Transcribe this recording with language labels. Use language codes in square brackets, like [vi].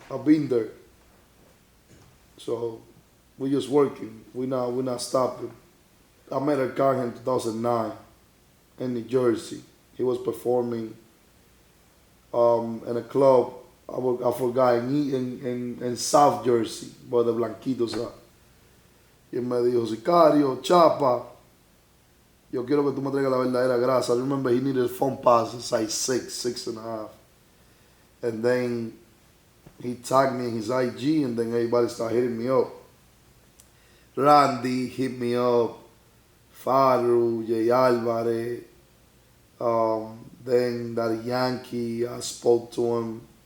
[en] I've been there. So we just working. We're not stopping. I met Arcángel in 2009 in New Jersey. He was performing in a club, I forgot, en South Jersey, where the Blanquitos are. [es] Y él me dijo, Sicario, Chapa, yo quiero que tú me traigas la verdadera grasa. [en] I remember he needed a phone pass, size 6.5. And then he tagged me in his IG, and then everybody started hitting me up. Randy hit me up, Faru, Jay Alvarez, then Daddy Yankee, I spoke to him.